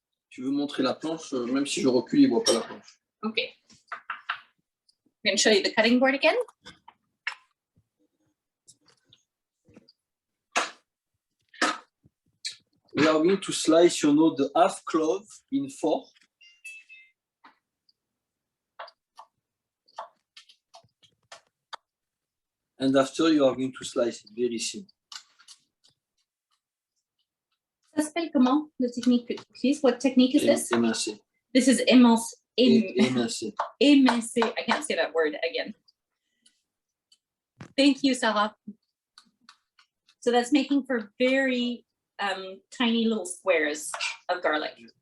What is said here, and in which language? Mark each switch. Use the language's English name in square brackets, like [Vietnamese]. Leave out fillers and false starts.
[French] Tu veux montrer la planche, même si je recule, il ne voit pas la planche. [English] Okay. I'm going to show you the cutting board again. We are going to slice, you know, the half clove in 4. And after you are going to slice it very thin. [French] Ça s'appelle comment, [English] the technique [French] que tu utilises? [English] What technique is this? [French] Émincé. [English] This is [French] Émincé. émincé. [English] I can't say that word again. Thank you, Sarah. So that's making for very tiny little squares of garlic.